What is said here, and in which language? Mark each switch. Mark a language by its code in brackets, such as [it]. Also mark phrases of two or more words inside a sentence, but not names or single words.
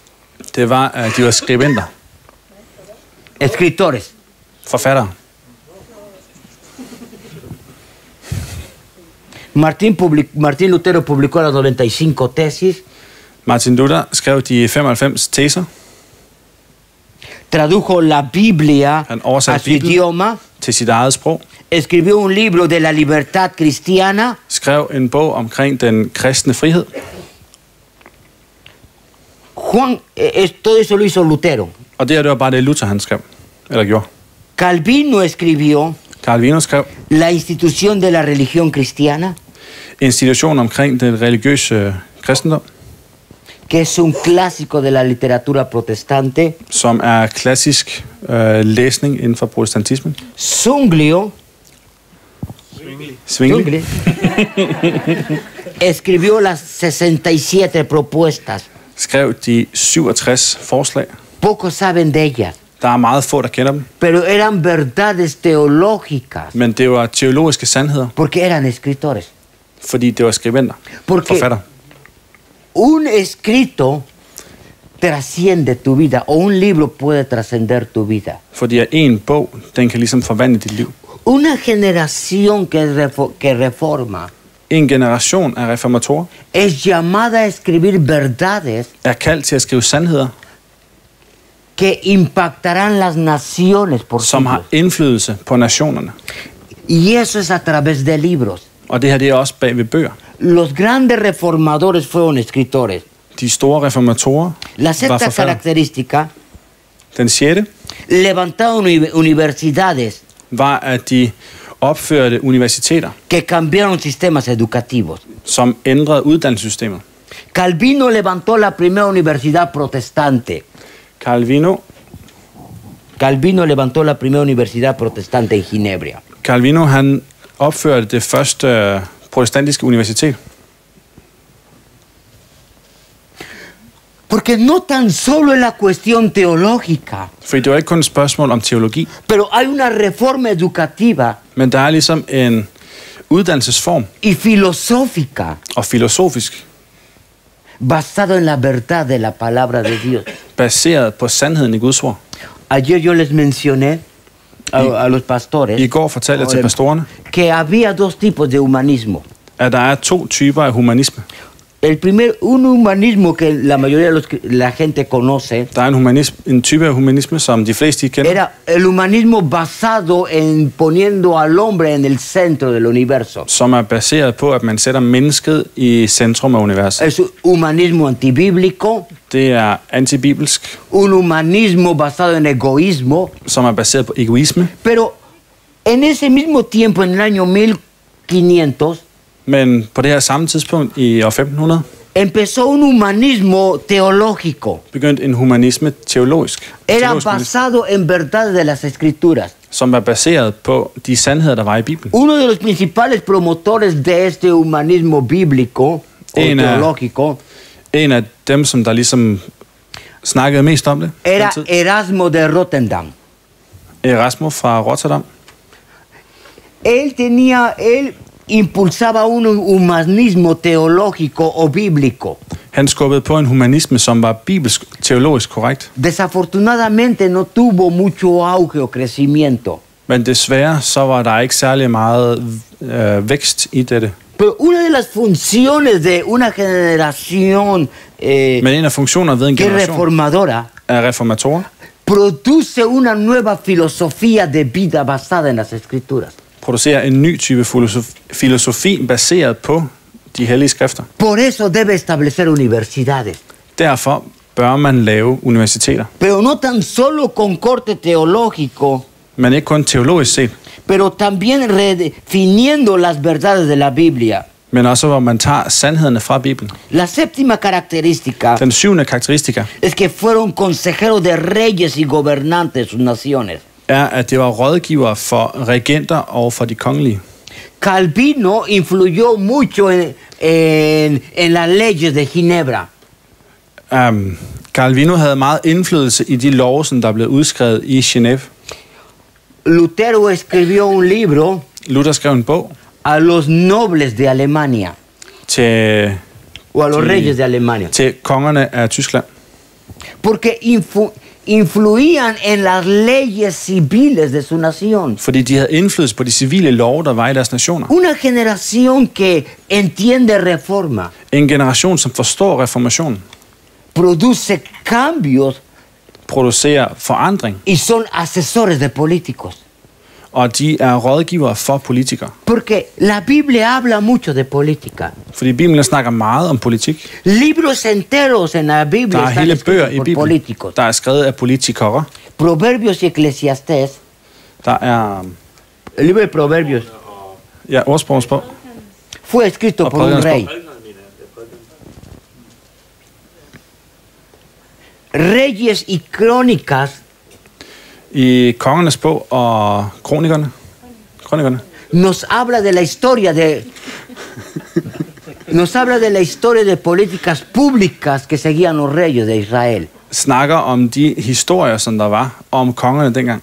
[da] det var, at de var skribenter, [es] Escritores. [da] forfattere. [es] Martín Lutero publicó las 95 tesis, [da] Martin Luther skrev de 95 teser, [es] tradujo la Biblia [da] Han oversatte [es] a su [da] Bibelen [es] idioma, [da] til sit eget sprog, [es] escribió un libro de la libertad cristiana, [da] skrev en bog omkring den kristne frihed. [es] todo eso lo hizo Lutero. [da] Og det var bare det, Luther han skrev, eller gjorde. [es] Calvino escribió [da] Calvino skrev [es] La institución de la religión cristiana, [da] institution omkring den religiøse kristendom, [es] que es un clásico de la literatura protestante. [da] som er klassisk læsning inden for protestantismen. [es] Zwinglio [da] Zwingli [es] escribió las 67 propuestas. [da] skrev de 67 forslag. [es] Pocos saben de ellas, [da] Der er meget få, der kender dem, [es] pero eran verdades teológicas, [da] men det var teologiske sandheder, [es] porque eran escritores. [da] fordi det var skribenter, [es] Porque [da] forfatter. [es] un escrito trasciende tu vida, o un libro puede trascender tu vida. [da] Fordi at en bog, den kan ligesom forvandle dit liv. [es] Una generación que reforma [da] En generation af reformatorer [es] es llamada a escribir verdades [da] er kaldt til at skrive sandheder, [es] que impactarán las naciones por [da] som har [es] siglos. [da] indflydelse på nationerne. [es] Y eso es a través de libros. [da] Og det her, det er også bag ved bøger. [es] Los grandes reformadores fueron escritores. [da] De store reformatorer [es] La [da] var [es] sexta [da] forfattere. [es] característica, [da] Den sjette [es] levantaron universidades [da] var, at de opførte universiteter, [es] que cambiaron sistemas educativos. [da] som ændrede uddannelsessystemet. [es] Calvino levantó la primera universidad protestante. Calvino levantó la primera universidad protestante en Ginebra. [da] Calvino han opførte det første protestantiske universitet. [es] Porque no tan solo es la cuestión teológica, [da] Fordi det var ikke kun et spørgsmål om teologi, [es] pero hay una reforma educativa [da] men der er ligesom en uddannelsesform [es] y filosófica [da] og filosofisk, [es] basado en la verdad de la palabra de Dios. [da] baseret på sandheden i Guds ord. [es] Ayer yo les mencioné a los pastores [da] I går fortalte jeg til pastorerne, [es] que había dos tipos de humanismo. [da] at der er to typer af humanisme. [es] Un humanismo que la mayoría de la gente conoce [da] Der er en type af humanisme, som de fleste kender, [es] era el humanismo basado en poniendo al hombre en el centro del universo. [da] som er baseret på, at man sætter mennesket i centrum af universet. [es] Es un humanismo antibíblico, [da] Det er antibibelsk, [es] un humanismo basado en egoísmo, [da] som er baseret på egoisme, [es] pero en ese mismo tiempo, en el año 1500, [da] men på det her samme tidspunkt i år 1500 [es] empezó un humanismo teológico. [da] begyndte en humanisme teologisk [es] Era [da] humanisme, [es] basado en verdad de las escrituras. [da] som er baseret på de sandheder, der var i Bibelen. [es] Uno de los principales promotores de este humanismo bíblico o teológico [da] En af dem, som der ligesom snakkede mest om det, [es] era [da] den tid, [es] Erasmo de Rotterdam. [da] Erasmus fra Rotterdam. [es] Él impulsaba un humanismo teológico o bíblico. [da] Han skubbede på en humanisme, som var bibelsk teologisk korrekt. [es] Desafortunadamente no tuvo mucho auge o crecimiento. [da] Men desværre så var der ikke særlig meget vækst i dette. [es] Pero una de las funciones de una generación [da] Men en af funktionerne ved en [es] que es [da] generation [es] reformadora [da] af reformatorer [es] produce una nueva filosofía de vida basada en las escrituras. [da] producerer en ny type filosofi baseret på de hellige skrifter. [es] Por eso debe establecer universidades. [da] Derfor bør man lave universiteter. [es] Pero no tan solo con corte teológico, [da] Men ikke kun teologisk set, [es] pero también redefiniendo las verdades de la Biblia. [da] men også hvor man tager sandhederne fra Bibelen. [es] La séptima característica [da] Den syvende karakteristika [es] es que fueron consejeros de reyes y gobernantes de sus naciones. [da] er, at det var rådgivere for regenter og for de kongelige. [es] Calvino influyó mucho en las leyes de Ginebra. [da] Calvino havde meget indflydelse i de love, som der blev udskrevet i Genève. [es] Lutero escribió un libro [da] Luther skrev en bog [es] a los nobles de Alemania, [da] til [es] o a los reyes de Alemania, [da] kongerne af Tyskland, [es] porque influían en las leyes civiles de su nación. [da] fordi de havde indflydelse på de civile love, der var i deres nationer. [es] Una generación que entiende reforma [da] En generation, som forstår reformationen, [es] produce cambios [da] producerer forandring, [es] y son asesores de políticos. [da] og de er rådgivere for politikere. [es] Porque la Biblia habla mucho de política. [da] Fordi Bibelen snakker meget om politik. [es] Libros enteros en la [da] Der [es] Biblia [da] er [es] están [da] hele bøger [es] escritos [da] i [es] por [da] Bibelen, [es] políticos. [da] der er skrevet af politikere. [es] Proverbios y Eclesiastés. [da] Der er [es] El libro de Proverbios [da] ordsprogsbog [es] fue escrito [da] og [es] por un [da] prædikenes [es] rey. [da] bog. [es] Reyes y Crónicas [da] I kongernes bog og kronikerne [es] nos habla de la historia de políticas públicas que seguían los reyes de Israel. [da] snakker om de historier, som der var om kongerne dengang.